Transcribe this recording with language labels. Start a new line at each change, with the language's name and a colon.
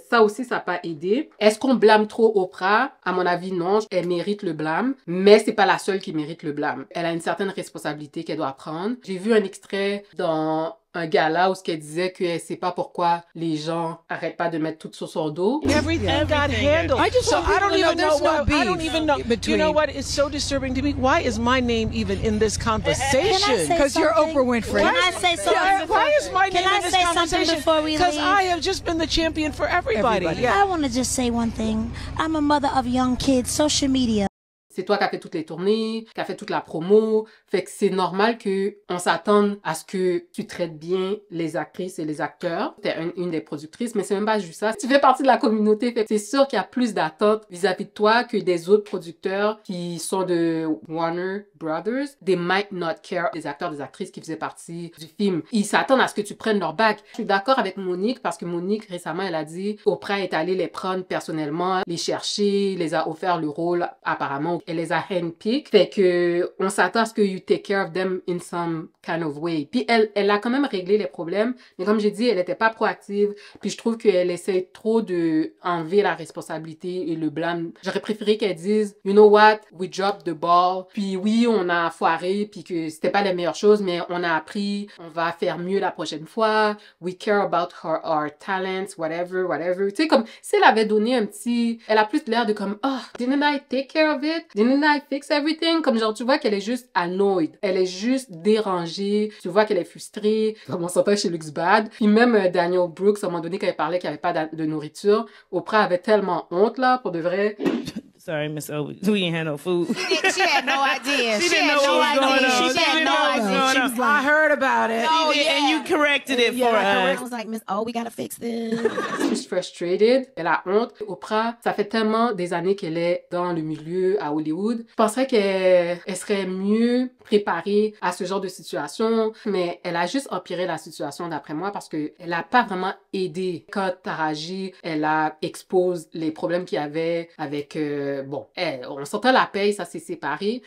French: Ça aussi, ça n'a pas aidé. Est-ce qu'on blâme trop Oprah? À mon avis, non. Elle mérite le blâme, mais c'est pas la seule qui mérite le blâme. Elle a une certaine responsabilité qu'elle doit prendre. J'ai vu un extrait dans un gala où ce qu'elle disait qu'elle sait pas pourquoi les gens arrêtent pas de mettre tout sur son dos.
English: Everything got handled. I don't even know why. I don't even know. You know what is so disturbing to me? Why is my name even in this conversation? Because you're Oprah Winfrey. Can I say something? Why is my name in this conversation? Because I have just been the champion for everybody. Yeah. I want to just say one thing. I'm a mother of young kids. Social media.
French: C'est toi qui as fait toutes les tournées, qui as fait toute la promo. Fait que c'est normal que on s'attende à ce que tu traites bien les actrices et les acteurs. T'es une des productrices, mais c'est même pas juste ça. Tu fais partie de la communauté, fait que c'est sûr qu'il y a plus d'attentes vis-à-vis de toi que des autres producteurs qui sont de Warner Brothers.
English: They might not care.
French: Des acteurs, des actrices qui faisaient partie du film. Ils s'attendent à ce que tu prennes leur bac. Je suis d'accord avec Monique parce que Monique, récemment, elle a dit Oprah est allée les prendre personnellement, les chercher, les a offert le rôle apparemment. Elle les a handpicked. Fait que on s'attend à ce que
English: you take care of them in some kind of way.
French: Puis elle a quand même réglé les problèmes, mais comme j'ai dit, elle était pas proactive. Puis je trouve qu'elle essaie trop de enlever la responsabilité et le blâme. J'aurais préféré qu'elle dise,
English: you know what, we dropped the ball.
French: Puis oui, on a foiré, puis que c'était pas la meilleure chose, mais on a appris, on va faire mieux la prochaine fois.
English: We care about our talents, whatever.
French: Tu sais, comme si elle avait donné un petit, elle a plus l'air de comme,
English: oh, didn't I take care of it? Didn't I fix everything?
French: Comme genre, tu vois qu'elle est juste annoyed. Elle est juste dérangée. Tu vois qu'elle est frustrée. Comme on s'entend chez Lux Bad. Puis même Daniel Brooks, à un moment donné, quand il parlait qu'il n'y avait pas de nourriture, Oprah avait tellement honte, là, pour de vrai.
English: Sorry, Miss O. We ain't had no food. She had no idea. She didn't know what was going on. She had no idea. She was like, I heard about it. Oh, yeah. And you corrected it for I us. was like, Miss O, we gotta fix this. She's frustrated.
French: Elle a honte. Oprah, ça fait tellement des années qu'elle est dans le milieu à Hollywood. Je penserais qu'elle serait mieux préparée à ce genre de situation, mais elle a juste empiré la situation d'après moi parce que elle a pas vraiment aidé. Quand Taraji, elle a exposé les problèmes qu'il y avait avec on s'entend la paye, ça s'est séparé.